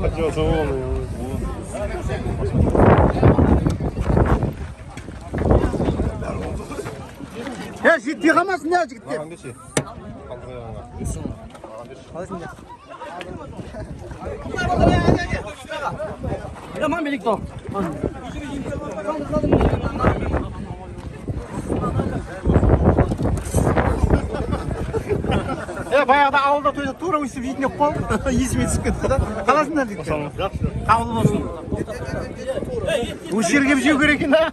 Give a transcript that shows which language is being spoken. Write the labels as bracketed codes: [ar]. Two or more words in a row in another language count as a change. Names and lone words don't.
[tr] Ya ciddi kalmasın ya ciddi. Tamam birlikte ol. [kk] Баяғыда ауылда тойда тура өйстіп жейтін ек қой. Есіме түсіп кетті да. Қаласыңдар дейді. Қабыл болсын. Осы жерге жеу керек екен да.